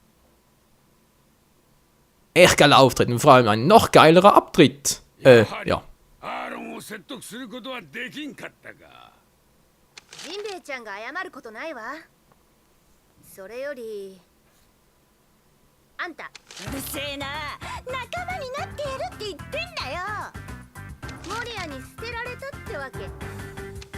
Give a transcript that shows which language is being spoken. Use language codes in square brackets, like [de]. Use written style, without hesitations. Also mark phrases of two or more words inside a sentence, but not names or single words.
[de] Echt geiler Auftritt und vor allem ein noch geilerer Abtritt. Ja. [ja] ジンベエちゃんが謝ることないわ。それよりあんたうるせえな、仲間になってやるって言ってんだよ。モリアに捨てられたってわけ？